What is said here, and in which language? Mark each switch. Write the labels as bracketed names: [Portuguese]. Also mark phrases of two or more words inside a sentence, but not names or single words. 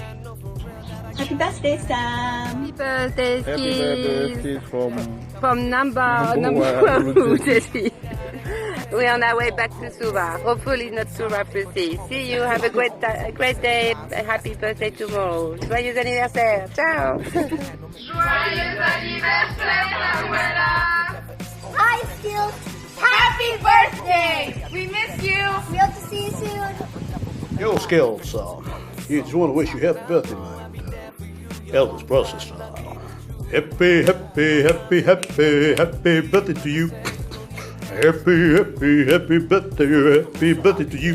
[English] Happy birthday, Sam. Happy birthday, Happy Skillz. birthday From number 30. We're on our way back to Suva. Hopefully not too rapidly. See you. Have a great day. Happy birthday tomorrow. [French] Joyeux anniversaire. Ciao. Joyeux anniversaire, Abuela. [English] Hi, Skillz. Happy birthday. We miss you. We hope to see you soon. Yo, Skillz, you just want to wish you happy birthday, man. Elvis Presley style. Happy birthday to you. Happy birthday to you.